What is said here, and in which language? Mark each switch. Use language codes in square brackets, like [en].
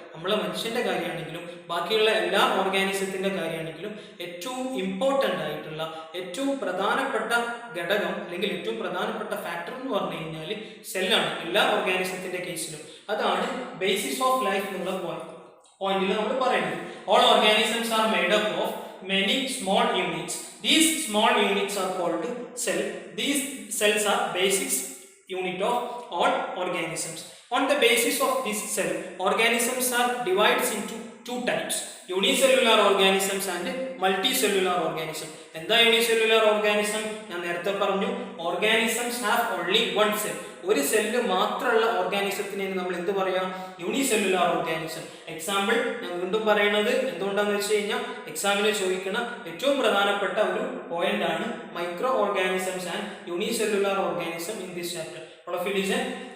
[ml] നമ്മളെ മനുഷ്യൻ്റെ കാര്യമാണെങ്കിലും ബാക്കിയുള്ള എല്ലാ ഓർഗാനിസത്തിൻ്റെ കാര്യമാണെങ്കിലും ഏറ്റവും ഇമ്പോർട്ടൻ്റ് ആയിട്ടുള്ള ഏറ്റവും പ്രധാനപ്പെട്ട ഘടകം അല്ലെങ്കിൽ ഏറ്റവും പ്രധാനപ്പെട്ട ഫാക്ടർ എന്ന് പറഞ്ഞു കഴിഞ്ഞാൽ സെല്ലാണ് എല്ലാ ഓർഗാനിസത്തിൻ്റെ കേസിലും. അതാണ് [en] basis of life [ml] എന്നുള്ള പോയിന്റിൽ നമ്മൾ പറയുന്നത്. [en] All organisms are made up of many small units. These small units are called cell. These cells are basic unit of all organisms. On the basis of this cell, organisms are divided into two types: unicellular organisms and multicellular organism. [ml] എന്താ unicellular organism? ഞാൻ നേരത്തെ പറഞ്ഞു, [en] Organisms have only one cell. [ml] ഒരു cell മാത്രമുള്ള ഓർഗാനിസത്തിനെ നമ്മൾ എന്ത് പറയാം? Unicellular organism. Example ഞാൻ വീണ്ടും പറയുന്നത് എന്തുകൊണ്ടാന്ന് വെച്ച് കഴിഞ്ഞാൽ, എക്സാമിന് ചോദിക്കുന്ന ഏറ്റവും പ്രധാനപ്പെട്ട ഒരു പോയിന്റ് ആണ് [en] Microorganisms and unicellular organism in this chapter. [ml] Holophilism.